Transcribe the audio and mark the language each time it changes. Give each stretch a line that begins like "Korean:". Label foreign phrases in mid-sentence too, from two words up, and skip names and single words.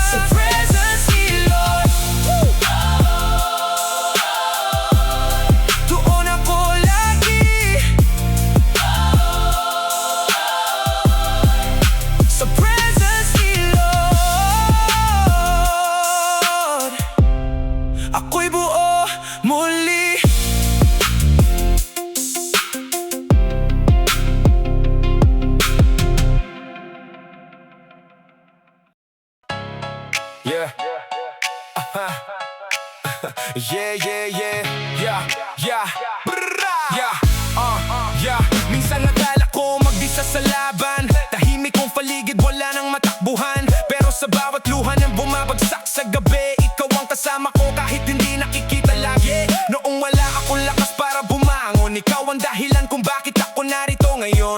Filipino: Sa presence ni Lord, doon ako lagi. Sa presence ni Lord, ako'y buo muli.
English: Yeah. Yeah, yeah, yeah. Yeah, yeah. Brrra. Yeah. Yeah.
Filipino: Minsan nagala ko magdisa sa laban, tahimik kong paligid, wala nang matakbuhan. Pero sa bawat luha ng bumabagsak sa gabi, ikaw ang kasama ko kahit hindi nakikita lagi. Noong wala akong lakas para bumangon, ikaw ang dahilan kung bakit ako narito ngayon.